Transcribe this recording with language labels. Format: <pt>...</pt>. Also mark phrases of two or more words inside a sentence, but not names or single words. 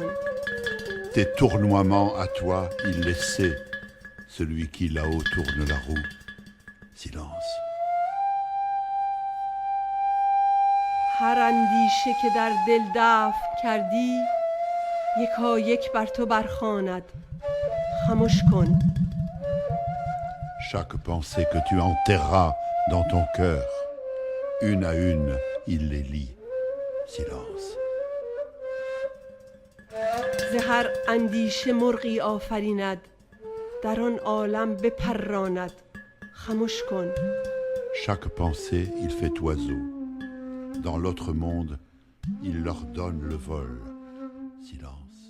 <fr>Tes tournoiements à toi, il les sait, celui qui là-haut tourne la roue. Silence.</fr> <fa>هر اندیشه که در دل دفن کردی یکایک بر تو برخواند خموش کن.</fa> <fr>Chaque pensée que tu enterras dans ton cœur, une à une, il les lit. Silence.</fr> <fa>ز هر اندیشه مرغی آفریند در آن عالم بپراند خموش کن.</fa> <fr>Chaque pensée, il fait oiseau. Dans l'autre monde, il leur donne le vol. Silence.</fr>